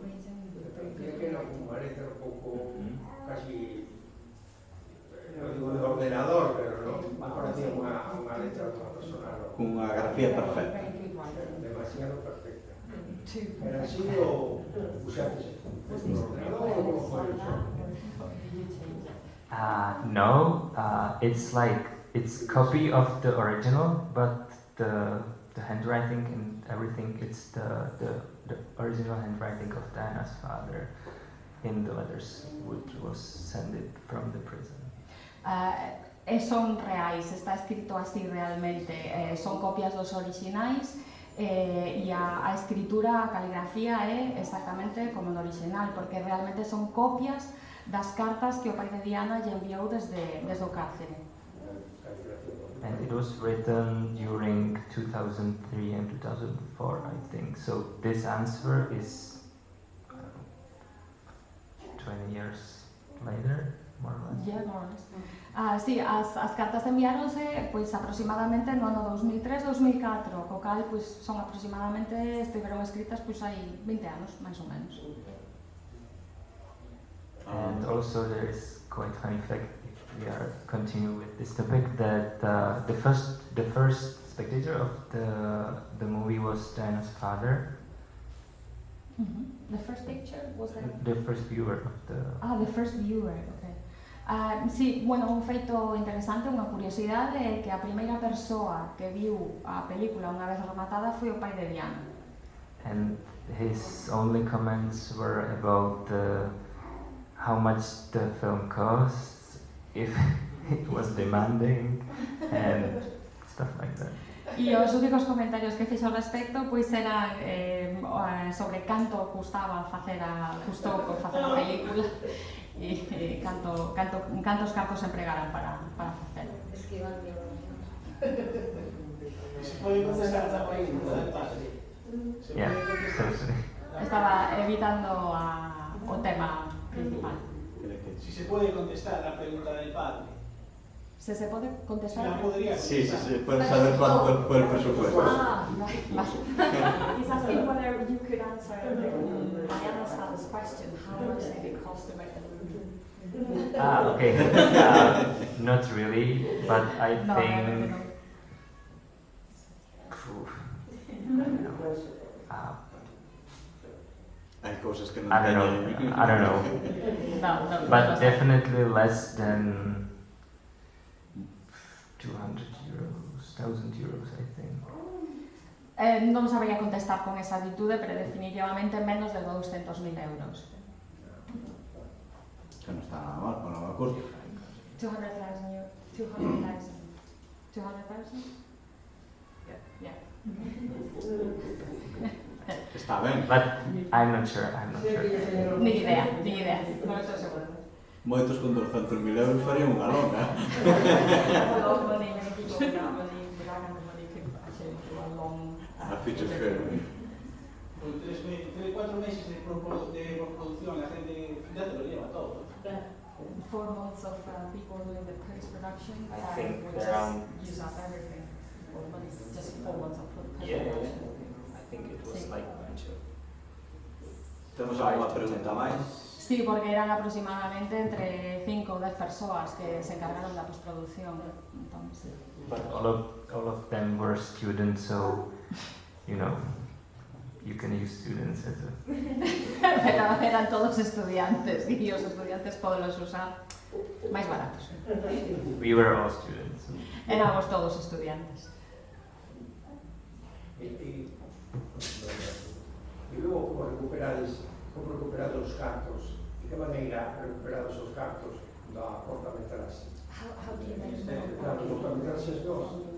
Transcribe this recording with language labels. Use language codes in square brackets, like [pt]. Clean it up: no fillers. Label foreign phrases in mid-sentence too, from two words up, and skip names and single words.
[gl] Parecía que era como unha letra un pouco, casi, non digo de ordenador, pero non parecía unha letra dunha persona. Cunha grafía perfecta. Demasiado perfecta. Era así o usaste no ordenador ou como foi o son? [en] No, it's copy of the original, but the handwriting and everything, it's the original handwriting of Diana's father in the letters which was sent from the prison. [gl] Son reais, está escrito así realmente, son copias dos orixinais e a escritura, a caligrafía é exactamente como no original, porque realmente son copias das cartas que o pai de Diana lle enviou desde o cárcere. [en] And it was written during 2003 and 2004, I think. So this answer is 20 years later, more or less. Yeah, more or less. [gl] Sí, as cartas enviáronse pois aproximadamente no ano 2003-2004, co cal pois son aproximadamente, estiveron escritas pois hai 20 anos, máis ou menos. [en] And also there is quite funny fact, if we are continue with this topic, that the first spectator of the movie was Diana's father. The first picture was the first viewer of the... the first viewer, okay. [gl] Sí, bueno, un feito interesante, unha curiosidade é que a primeira persoa que viu a película unha vez rematada foi o pai de Diana. [en] And his only comments were about how much the film costs, if it was demanding, and stuff like that. [gl] E os únicos comentarios que fixo ao respecto pois eran sobre canto custou por facer a película e cantos cartos empregaran para facelo. Se pode contestar esta pregunta [es] del padre. [en] Yeah, [gl] Estaba evitando o tema principal. [es] Si se puede contestar la pregunta del padre. [gl] Se pode contestar? [es] La podría contestar. Sí, puedes saber cuánto fue el presupuesto. Vale. [en] He's asking whether you could answer Diana's father's question. How much did it cost to make the movie? Okay. Not really, but I think... [es] Hay cosas que no [en] I don't know. No, but definitely less than 200 euros, 1,000 euros, I think. [gl] Non sabría contestar con exactitude, pero definitivamente menos de 200.000 euros. [es] Que no está nada mal para una cosa. [en] 200,000 euros. 200,000? Yeah. [gl] Está ben. [en] But I'm not sure. [es] Ni idea. [gl] Non estou segura. Moitos con 200.000 euros farían unha longa. [en] A feature film. [es] 4 meses de producción, la gente ya te lo lleva todo. [en] 4 months of people doing the post-production. I think would around... use up everything. But it's just 4 months of post-production. Yeah. I think it was like much of... [gl] Temos alguma pregunta máis? Sí, porque eran aproximadamente entre 5 ou 10 persoas que se encargaron da postproducción. [es] Entonces, [en] But all of them were students, so, you know, you can use students as a... [gl] Pero eran todos estudiantes e os estudiantes podenlos usar máis baratos. [en] We were all students. [gl] Éramos todos estudiantes. E luego, como recuperado os cartos, de que maneira recuperados os cartos da curtametraxe? [en] How do you make it? [gl] Claro, os curtametraxes dos.